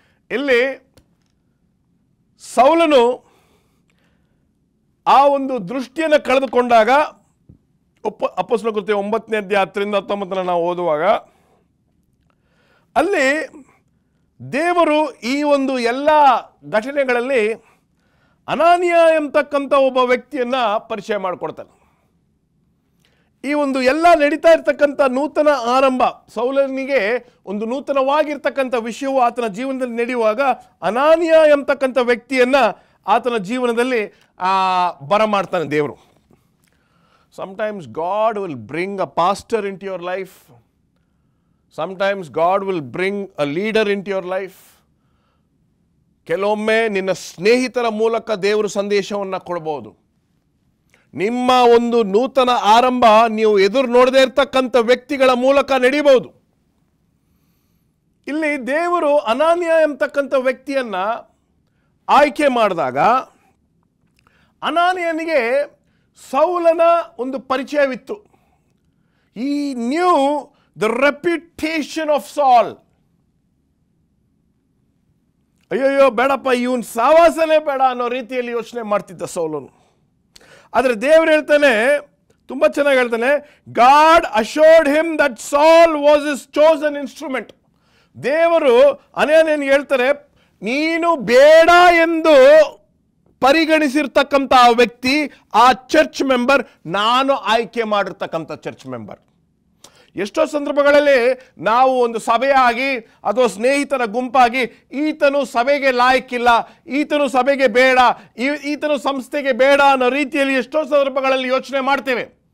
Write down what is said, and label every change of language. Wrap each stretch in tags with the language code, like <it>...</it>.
<kn>ಇಲ್ಲಿ ಸೌಲನು ಆ ಒಂದು ದೃಷ್ಟಿಯನ್ನು ಕಳೆದುಕೊಂಡಾಗ, ಅಪೊಸ್ತಲರ ಕೃತ್ಯ 9ನೇ ಅಧ್ಯಾಯ 10-19 ನಾವು ಓದುವಾಗ ಅಲ್ಲಿ ದೇವರು ಈ ಒಂದು ಎಲ್ಲ ಘಟನೆಗಳಲ್ಲಿ ಅನಾನಿಯ ಎಂಬತಕ್ಕಂಥ ಒಬ್ಬ ವ್ಯಕ್ತಿಯನ್ನ ಪರಿಚಯ ಮಾಡಿಕೊಡ್ತಾನೆ. ಈ ಒಂದು ಎಲ್ಲ ನಡೀತಾ ಇರ್ತಕ್ಕಂಥ ನೂತನ ಆರಂಭ, ಸೌಲನಿಗೆ ಒಂದು ನೂತನವಾಗಿರ್ತಕ್ಕಂಥ ವಿಷಯವು ಆತನ ಜೀವನದಲ್ಲಿ ನಡೆಯುವಾಗ ಅನಾನಿಯ ಎಂಬತಕ್ಕಂಥ ವ್ಯಕ್ತಿಯನ್ನ ಆತನ ಜೀವನದಲ್ಲಿ ಬರಮಾಡ್ತಾನೆ ದೇವರು.</kn> <en>Sometimes God will bring a pastor into your life. Sometimes God will bring a leader into your life.</en> <kn>ಕೆಲವೊಮ್ಮೆ ನಿನ್ನ ಸ್ನೇಹಿತರ ಮೂಲಕ ದೇವರು ಸಂದೇಶವನ್ನು ಕೊಡಬಹುದು. ನಿಮ್ಮ ಒಂದು ನೂತನ ಆರಂಭ ನೀವು ಎದುರು ನೋಡದೇ ಇರತಕ್ಕಂಥ ವ್ಯಕ್ತಿಗಳ ಮೂಲಕ ನಡೀಬಹುದು. ಇಲ್ಲಿ ದೇವರು ಅನಾನಿಯ ಎಂಬತಕ್ಕಂಥ ವ್ಯಕ್ತಿಯನ್ನ ಆಯ್ಕೆ ಮಾಡಿದಾಗ ಅನಾನಿಯನಿಗೆ ಸೌಲನ ಒಂದು ಪರಿಚಯವಿತ್ತು.</kn> <en>He knew the reputation of Saul.</en> <kn>ಅಯ್ಯಯ್ಯೋ ಬೇಡಪ್ಪ, ಇವನ್ ಸಾವಾಸನೆ ಬೇಡ ಅನ್ನೋ ರೀತಿಯಲ್ಲಿ ಯೋಚನೆ ಮಾಡ್ತಿದ್ದ ಸೌಲನು. ಆದರೆ ದೇವರು ಹೇಳ್ತಾನೆ, ತುಂಬಾ ಚೆನ್ನಾಗಿ ಹೇಳ್ತಾನೆ,</kn> <en>God assured him that Saul was his chosen instrument.</en> <kn>ದೇವರು ಅನಾನಿಯನಿಗೆ ಹೇಳ್ತಾರೆ, ನೀನು ಬೇಡ ಎಂದು ಪರಿಗಣಿಸಿರ್ತಕ್ಕಂಥ ಆ ವ್ಯಕ್ತಿ, ಆ ಚರ್ಚ್ ಮೆಂಬರ್, ನಾನು ಆಯ್ಕೆ ಮಾಡಿರ್ತಕ್ಕಂಥ ಚರ್ಚ್ ಮೆಂಬರ್. ಎಷ್ಟೋ ಸಂದರ್ಭಗಳಲ್ಲಿ ನಾವು ಒಂದು ಸಭೆಯಾಗಿ ಅಥವಾ ಸ್ನೇಹಿತರ ಗುಂಪಾಗಿ ಈತನು ಸಭೆಗೆ ಲಾಯಕ್ಕಿಲ್ಲ, ಈತನು ಸಭೆಗೆ ಬೇಡ, ಈತನು ಸಂಸ್ಥೆಗೆ ಬೇಡ ಅನ್ನೋ ರೀತಿಯಲ್ಲಿ ಎಷ್ಟೋ ಸಂದರ್ಭಗಳಲ್ಲಿ ಯೋಚನೆ ಮಾಡ್ತೇವೆ.</kn>